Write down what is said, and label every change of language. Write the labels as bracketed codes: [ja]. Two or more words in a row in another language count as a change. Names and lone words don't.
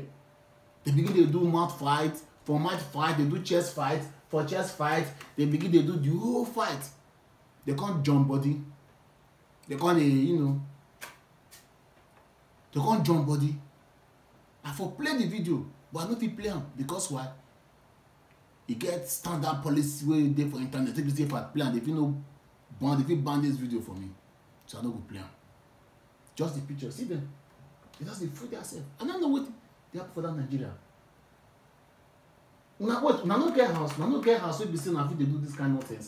[pcm] They begin to do mouth fight. For mouth fight, they do chest fight. For chest fight, they begin to do the whole fight. They can't jump body. They can't, they can't jump body. I for play the video, but I no fit play am because why? E get standard policy wey dey for internet. If you say if I play am, they fit ban this video for me, so I no go play am. Just the picture, see them. They just dey fool themselves. I don't know what they happen for that Nigeria. Una no get house wey be say una fit dey do this kind of nonsense.